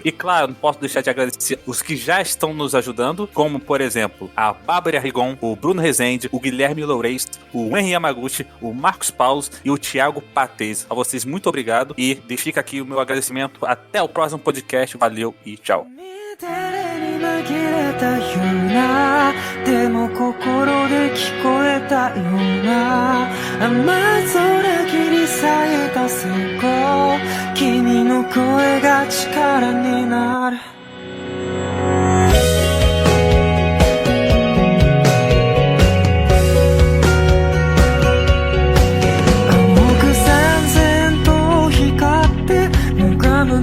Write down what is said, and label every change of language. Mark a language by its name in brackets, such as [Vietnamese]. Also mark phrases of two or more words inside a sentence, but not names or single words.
[Portuguese] E claro, não posso deixar de agradecer os que já estão nos ajudando, como por exemplo, a Bárbara Rigon, o Bruno Rezende, o Guilherme Loureis, o Henry Yamaguchi, o Marcos Paulos e o Thiago Patez. A vocês, muito obrigado e fica aqui o meu agradecimento. Até o próximo podcast. Valeu e tchau. [Japanese] でも心で聞こえたような雨空切り裂いた閃光君の声が力になる青く燦然と光って無我夢